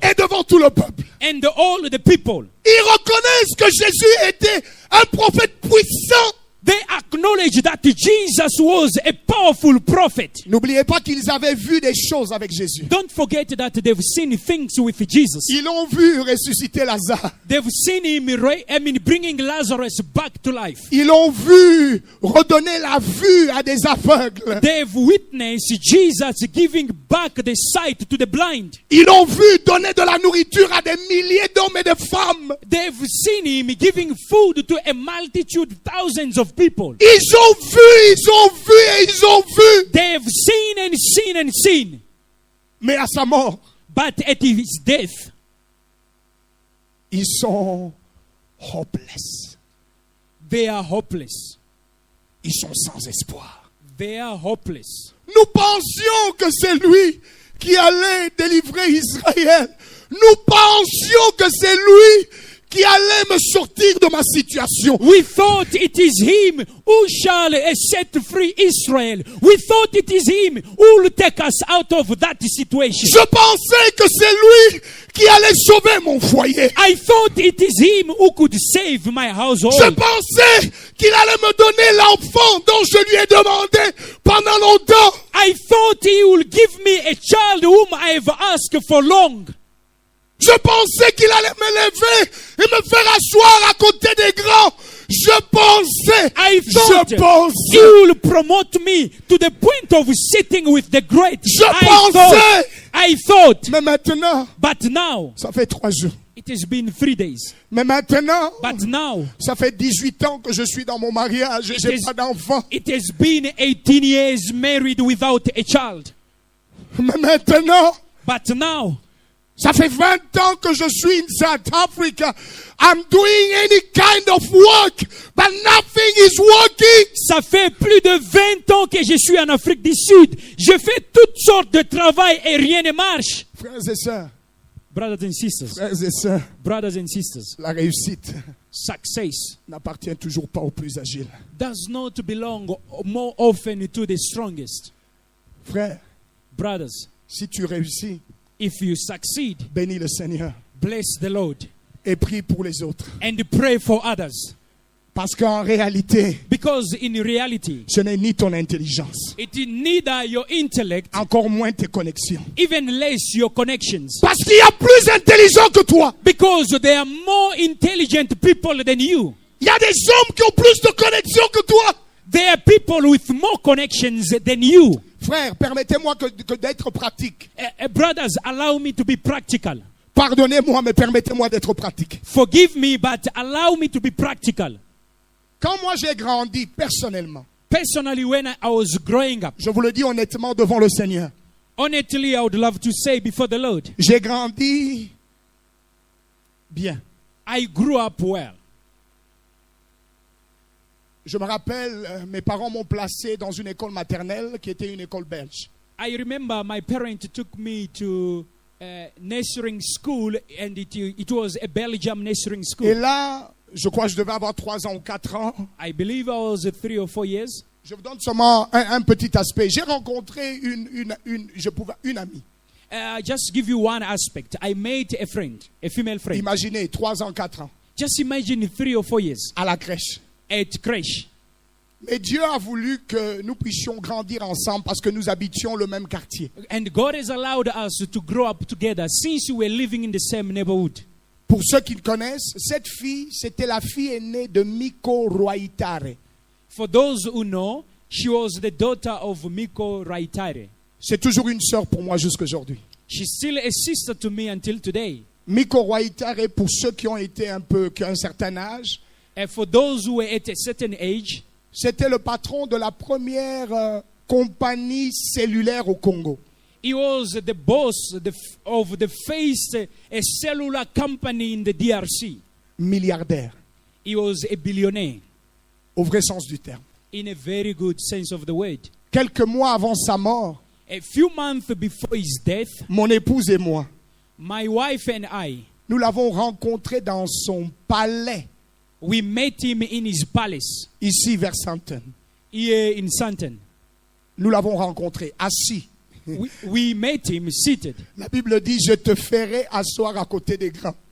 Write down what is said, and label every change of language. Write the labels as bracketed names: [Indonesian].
[French] et devant tout le peuple. [English] and all the people. [French] Ils reconnaissent que Jésus était un prophète puissant. [English] They acknowledge that Jesus was a powerful prophet. [French] N'oubliez pas qu'ils avaient vu des choses avec Jésus. [English] Don't forget that they've seen things with Jesus. [French] Ils l'ont vu ressusciter Lazare. [English] They've seen him, bringing Lazarus back to life. [French] Ils l'ont vu redonner la vue à des aveugles. [English] They've witnessed Jesus giving back the sight to the blind. [French] Ils l'ont vu donner de la nourriture à des milliers d'hommes et de femmes. [English] They've seen him giving food to a multitude, thousands of people. [French] Ils ont vu et ils ont vu. [English] They've seen and seen and seen. [French] Mais à sa mort, [English] But at his death, [French] ils sont [English] hopeless. they are hopeless. [French] Ils sont sans espoir. [English] They are hopeless. [French] Nous pensions que c'est lui qui allait délivrer Israël. Nous pensions que c'est lui qui allait me sortir de ma situation. [English] We thought it is him who shall set free Israel. We thought it is him who will take us out of that situation. [French] Je pensais que c'est lui qui allait sauver mon foyer. [English] I thought it is him who could save my household. [French] Je pensais qu'il allait me donner l'enfant dont je lui ai demandé pendant longtemps. [English] I thought he will give me a child whom I have asked for long. [French] Je pensais qu'il allait me lever et me faire asseoir à côté des grands. Je pensais. [English] I thought [French] Je [English] he [French] pensais. [English] will promote me to the point of sitting with the great. [French] Je pensais. [English] I thought. [French] Mais maintenant, [English] But now, [French] ça fait 3 jours. [English] it has been 3 days. [French] Mais maintenant, [English] But now, [French] ça fait 18 ans que je suis dans mon mariage et [English] It [French] j'ai [English] is- [French] pas d'enfant. [English] it has been 18 years married without a child. [French] Mais maintenant, [English] But now, [French] Ça fait 20 ans que je suis [English] in South Africa. I'm doing any kind of work, but nothing is working. [French] Ça fait plus de 20 ans que je suis en Afrique du Sud. Je fais toutes sortes de travail et rien ne marche. Frères et sœurs, [English] Brothers and sisters, [French] frères et sœurs, [English] brothers and sisters, [French] la réussite [English] success [French] n'appartient toujours pas aux plus agiles. [English] does not belong more often to the strongest. [French] Frère, [English] Brothers, [French] si tu réussis, [English] if you succeed, [French] bénis le Seigneur [English] bless the Lord [French] et prie pour les autres. [English] and pray for others. [French] Parce qu'en réalité, [English] Because in reality, [French] ce n'est ni ton intelligence, [English] it is neither your intellect, [French] encore moins tes connexions. [English] even less your connections. [French] Parce qu'il y a plus intelligent que toi. [English] Because there are more intelligent people than you. [French] Il y a des hommes qui ont plus de connexions que toi. [English] There are people with more connections than you. [French] Frère, permettez-moi que d'être pratique. [English] Brothers, allow me to be practical. [French] Pardonnez-moi, mais permettez-moi d'être pratique. [English] Forgive me, but allow me to be practical. [French] Quand moi j'ai grandi personnellement, [English] Personally, when I was growing up, [French] je vous le dis honnêtement devant le Seigneur, [English] honestly, I would love to say before the Lord, [French] j'ai grandi bien. [English] I grew up well. [French] Je me rappelle, mes parents m'ont placé dans une école maternelle qui était une école belge. [English] I remember my parents took me to nursery school, and it was a Belgium nursery [French] Et [English] school. [French] là, je crois que je devais avoir 3 ans ou 4 ans. [English] I believe I was 3 or 4 years. [French] Je vous donne seulement un petit aspect. J'ai rencontré une amie. [English] Just give you one aspect. I met a friend, a female friend. [French] Imaginez, 3 ans, 4 ans, [English] Just imagine 3 or 4 years [French] à la crèche. [English] at creche. [French] Mais Dieu a voulu que nous puissions grandir ensemble parce que nous habitions le même quartier. [English] And God has allowed us to grow up together since we were living in the same neighborhood. [French] Pour ceux qui le connaissent, cette fille, c'était la fille aînée de Miko Roaitare. [English] For those who know, she was the daughter of Miko Raitare. [French] C'est toujours une sœur pour moi jusqu'aujourd'hui. [English] She's still a sister to me until today. [French] Miko Roaitare, pour ceux qui ont été qui ont un certain âge, [English] And for those who were at a certain age, [French] c'était le patron de la première compagnie cellulaire au Congo. [English] he was the boss of the first cellular company in the DRC. [French] Milliardaire, [English] He was a billionaire, [French] au vrai sens du terme. [English] in a very good sense of the word. [French] Quelques mois avant sa mort, [English] A few months before his death, [French] mon épouse et moi, [English] my wife and I, [French] nous l'avons rencontré dans son palais, [English] we met him in his palace [French] ici vers Santon. [English] here in Santon. [French] Nous l'avons rencontré assis. [English] We met him seated. [French] La Bible dit, je te ferai asseoir à côté des grands.